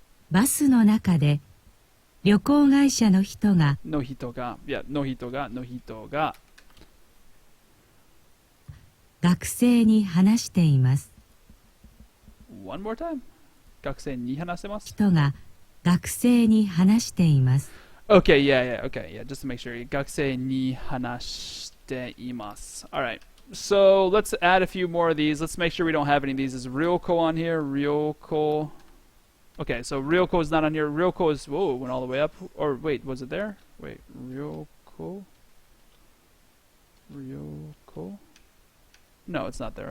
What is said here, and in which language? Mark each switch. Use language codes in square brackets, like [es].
[ja] バスの中で旅行会社の人が No hito が。いや、no hito が、no hito が。学生に話しています。 [en] One more time. [ja] 学生に話してます。人が学生に話しています。 [en] Okay, yeah, okay, yeah, just to make sure. [ja] 学生に話しています。 [en] Alright, so let's add a few more of these. Let's make sure we don't have any of these. Is Ryoko on here? Ryoko. Okay, so Ryoko is not on here. Ryoko is, whoa, went all the way up. Or wait, was it there? Wait, Ryoko? Ryoko? No, it's not there.